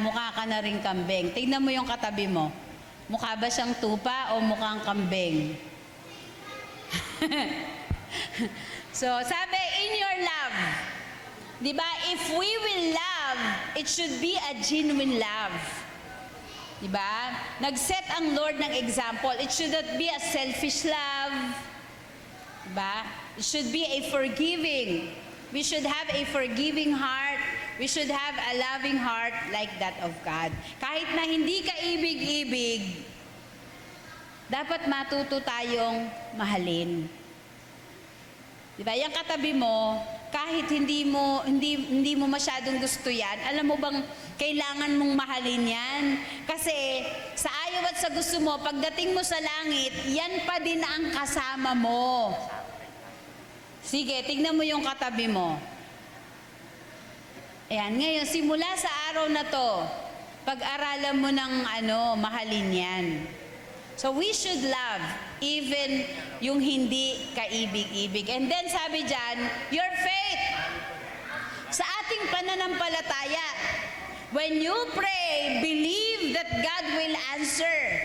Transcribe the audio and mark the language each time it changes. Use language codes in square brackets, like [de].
[tl] Mukha ka na rin kambing. Tignan mo yung katabi mo. Mukha ba siyang tupa o mukhang kambing? [en] So, sabi, in your love, di ba, if we will love, it should be a genuine love. Di ba? [tl] Nag-set ang Lord ng example. [en] It should not be a selfish love. Di ba? It should be a forgiving. We should have a forgiving heart. We should have a loving heart like that of God. [tl] Kahit na hindi ka ibig-ibig, dapat matuto tayong mahalin. Diba? Yung katabi mo, kahit hindi mo masyadong gusto yan, alam mo bang kailangan mong mahalin yan? Kasi sa ayaw at sa gusto mo, pagdating mo sa langit, yan pa din ang kasama mo. Sige, tignan mo yung katabi mo. Ayan, ngayon, simula sa araw na to, pag-aralan mo ng mahalin yan. [en] So we should love even [tl] yung hindi kaibig-ibig. [en] And then sabi dyan, your faith. [tl] Sa ating pananampalataya, [en] when you pray, believe that God will answer.